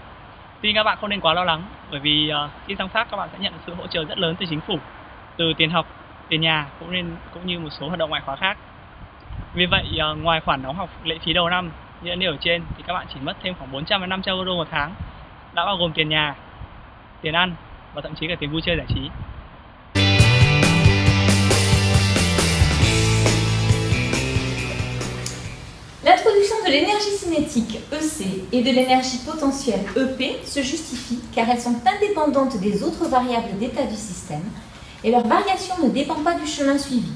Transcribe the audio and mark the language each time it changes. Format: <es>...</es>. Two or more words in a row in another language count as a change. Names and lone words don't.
<vi>Tuy các bạn không nên quá lo lắng, bởi vì khi sang Pháp các bạn sẽ nhận được sự hỗ trợ rất lớn từ chính phủ, từ tiền học, tiền nhà cũng như một số hoạt động ngoại khóa khác. Vì vậy ngoài khoản đóng học lệ phí đầu năm như đã nêu ở trên thì các bạn chỉ mất thêm khoảng 400 đến 500 euro một tháng, đã bao gồm tiền nhà, tiền ăn và thậm chí cả tiền vui chơi giải trí.</vi> <fr>L'introduction de l'énergie cinétique EC et de l'énergie potentielle EP se justifie car elles sont indépendantes des autres variables d'état du système et leur variation ne dépend pas du chemin suivi.</fr>